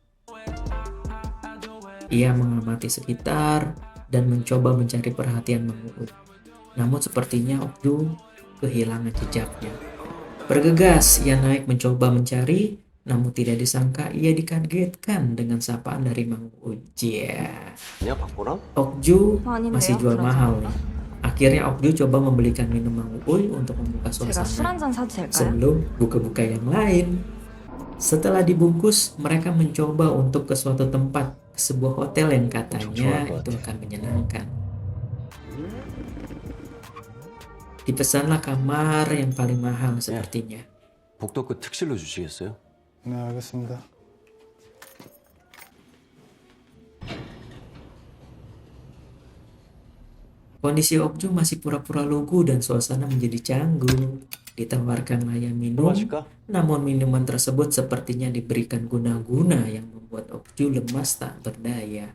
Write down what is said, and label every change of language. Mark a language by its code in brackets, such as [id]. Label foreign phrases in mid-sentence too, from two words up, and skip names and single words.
[id] Ia mengamati sekitar dan mencoba mencari perhatian Mang Uui. Namun sepertinya Ok-ju kehilangan jejaknya. Bergegas, ia naik mencoba mencari, namun tidak disangka ia dikagetkan dengan sapaan dari Mang Uui. [ko] 야, 박보람? [id] Ok-ju [ko] 아닌데요? [id] masih jual [ko] 그러지 [id] mahal [ko] 않을까? [id] nih. Akhirnya Ok-ju coba membelikan minum Mang Uui untuk membuka [ko] 제가 술 [id] suasana [ko] 한잔 사도 될까요? [id] sebelum buka-buka yang lain. Setelah dibungkus, mereka mencoba untuk ke suatu tempat, ke sebuah hotel yang katanya itu akan menyenangkan. Dipesanlah kamar yang paling mahal sepertinya. [ko] 복도급 특실로 주시겠어요? 네, 알겠습니다. [id] Kondisi Ok-ju masih pura-pura lugu dan suasana menjadi canggung. Ditawarkan layan minum, [ko] 마실까? [id] namun minuman tersebut sepertinya diberikan guna-guna yang membuat Ok-ju lemas tak berdaya.